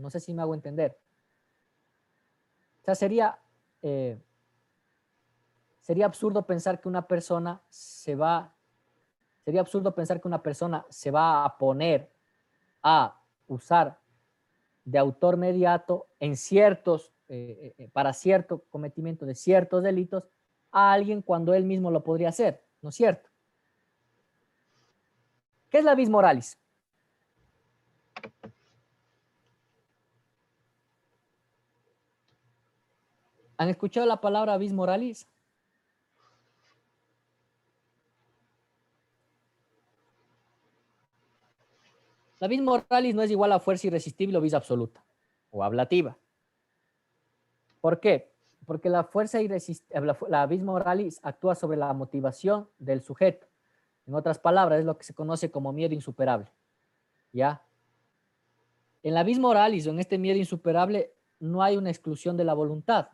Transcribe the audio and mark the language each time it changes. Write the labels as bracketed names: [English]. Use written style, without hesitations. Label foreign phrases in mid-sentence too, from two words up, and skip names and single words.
[Spanish] No sé si me hago entender. O sea, sería absurdo pensar que una persona se va a poner a usar de autor mediato en para cierto cometimiento de ciertos delitos a alguien cuando él mismo lo podría hacer, ¿no es cierto? ¿Qué es la [Latin] vis moralis? [Spanish] ¿Han escuchado la palabra [Latin] vis moralis? [Spanish] La [Latin] vis moralis [Spanish] no es igual a fuerza irresistible o [Latin] vis absoluta [Spanish] o ablativa. ¿Por qué? Porque la fuerza irresistible, la [Latin] vis moralis [Spanish] actúa sobre la motivación del sujeto. En otras palabras, es lo que se conoce como miedo insuperable. ¿Ya? En la [Latin] vis moralis [Spanish] o en este miedo insuperable no hay una exclusión de la voluntad.